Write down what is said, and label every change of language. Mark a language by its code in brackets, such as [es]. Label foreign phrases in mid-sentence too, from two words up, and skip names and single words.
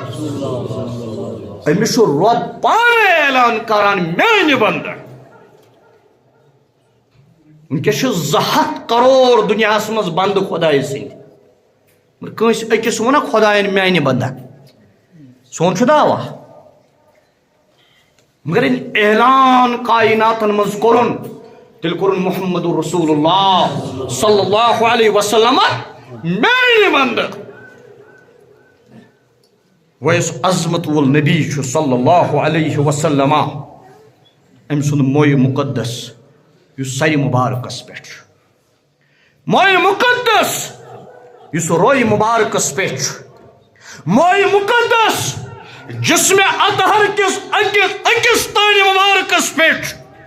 [ks] أمِس چھُ رۄب پانے اعلان کران میانہِ بنٛدٕ وٕنکیٚس چھِ 200 کرور دُنیاہس منٛز بنٛدٕ خۄدایہِ سٕنٛدۍ کٲنٛسہِ أکِس ووٚنا خۄدایَن میانہِ بنٛدٕ سون چھُ دعوا مگر ییٚلہِ اعلان کایناتن منٛز کوٚرُن تیٚلہِ کوٚرُن [ar] محمد رسول اللہ صلی اللہ علیہ وسلم [ks] میانہِ بنٛدٕ وۄنۍ یُس عظمت وول نبی چھُ [ar] صلی اللہ علیہ وسلم [ks] أمۍ سُنٛد مویہِ مُقدس یُس سرِ مُبارکس پٮ۪ٹھ چھُ مویہِ مُقدس یُس رویہِ مُبارکس پٮ۪ٹھ چھُ مویہِ مُقدس جسمِ اطہر کِس أکِس تانہِ مُبارکس پٮ۪ٹھ چھُ